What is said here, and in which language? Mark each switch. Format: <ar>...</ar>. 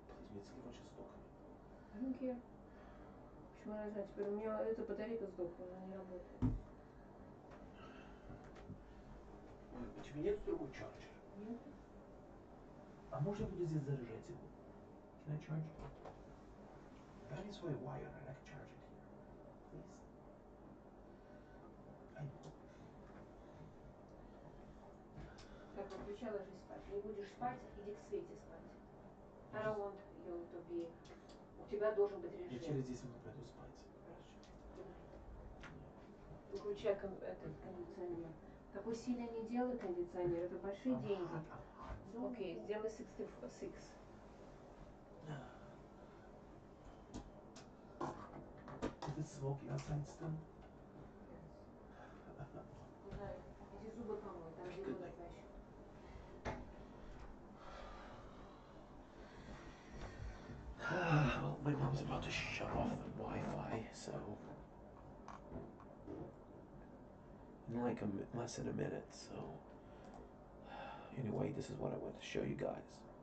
<ru>Мне телефон сейчас сдохнет.</ru> <en>I don't care.</en> <ru>Почему она знает? Теперь у меня эта батарейка сдохла, она не работает. У тебя нет другой чарджер? Нет? А можно я буду здесь заряжать его?</ru> <en>Can I charge it? That is why wire, and I can charge it here. Please.</en> <ru>Так, выключай, ложись спать. Не будешь спать, иди к Свете спать.</ru> <en>I don't want you to be...</en> <ru>У тебя должен быть Я режим. через 10 минут пойду спать. Хорошо.</ru> <en>Good night.</en> <ru>Выключай этот кондиционер. Такой сильно не делай кондиционер, это большие деньги. Окей, сделай 66.</ru> <en>Is it smoky outside still?</en> <ru>Знаю. Иди зубы помой, там где вода тащит.</ru> <en>Well, my mom's about to shut off the Wi-Fi, so in like less than a minute. So anyway, this is what I want to show you guys.</en>